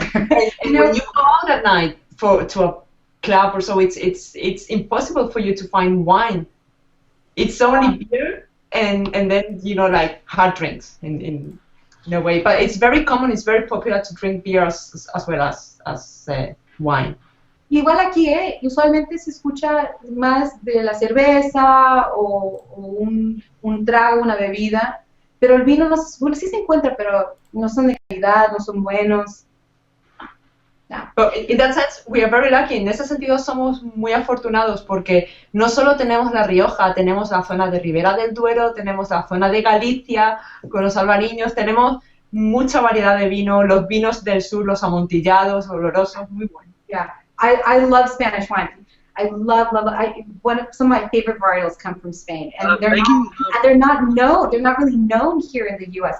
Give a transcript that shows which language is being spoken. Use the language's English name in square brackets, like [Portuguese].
[English] And when you go out at night to a club or so, it's impossible for you to find wine. It's only beer and then, you know, like hard drinks in a way. But it's very common. It's very popular to drink beer as well as wine. [Spanish] Igual aquí, usualmente se escucha más de la cerveza o un trago, una bebida. Pero el vino bueno, sí se encuentra, pero no son de calidad, no son buenos. No. [English] But in that sense, we are very lucky. [Spanish] En ese sentido somos muy afortunados porque no solo tenemos La Rioja, tenemos la zona de Ribera del Duero, tenemos la zona de Galicia con los albariños, tenemos mucha variedad de vino, los vinos del sur, los amontillados, olorosos, muy buenos. [English] Yeah, I love Spanish wine. I love. Some of my favorite varietals come from Spain, and they're not known. They're not really known here in the U.S.